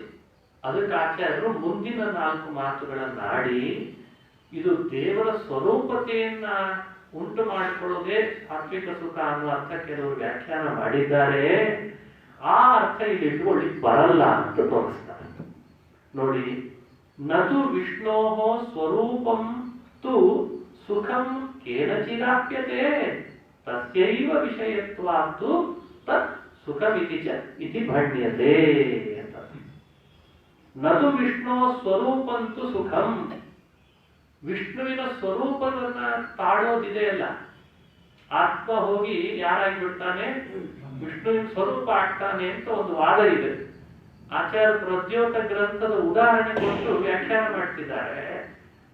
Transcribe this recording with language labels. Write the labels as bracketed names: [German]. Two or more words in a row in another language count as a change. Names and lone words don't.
[Kannada] ಅದಕ್ಕೆ ಆಚಾರ್ಯರು ಮುಂದಿನ 4 ಮಾತುಗಳನ್ನಾಡಿ ಇದು ದೇವರ ಸ್ವರೂಪತೆಯನ್ನ ಉಂಟು ಮಾಡಿಕೊಳ್ಳೋದೇ ಸಾತ್ವಿಕ ಸುಖ ಅನ್ನೋ ಅರ್ಥ ಕೆಲವರು ವ್ಯಾಖ್ಯಾನ ಮಾಡಿದ್ದಾರೆ. ಆ ಅರ್ಥ ಇಲ್ಲಿ ಇಟ್ಕೊಳ್ಳಿಕ್ ಬರಲ್ಲ ಅಂತ ತೋರಿಸ್ತಾರೆ. ನೋಡಿ, [Sanskrit] ನತು ವಿಷ್ಣೋ ಸ್ವರೂಪಂ ತು ಸುಖಂ ಕೇನಚಿರಾಪ್ಯತೆ ತಸ್ಯೈವ ವಿಷಯತ್ವಾತ್ತು ತತ್ ಸುಖಮಿತಿ ಚ ಇತಿ ಭಣ್ಯತೆ ಅಂತ. ನತು ವಿಷ್ಣು ಸ್ವರೂಪಂತು ಸುಖಂ, [Kannada] ವಿಷ್ಣುವಿನ ಸ್ವರೂಪವನ್ನ ತಾಳೋದಿದೆಯಲ್ಲ, ಆತ್ಮ ಹೋಗಿ ಯಾರಾಗಿ ಬಿಡ್ತಾನೆ, ವಿಷ್ಣುವಿನ ಸ್ವರೂಪ ಆಗ್ತಾನೆ ಅಂತ ಒಂದು ವಾದ ಇದೆ. ಆಚಾರ್ಯ ಪ್ರದ್ಯೋತ ಗ್ರಂಥದ ಉದಾಹರಣೆ ಕೊಟ್ಟು ವ್ಯಾಖ್ಯಾನ ಮಾಡ್ತಿದ್ದಾರೆ.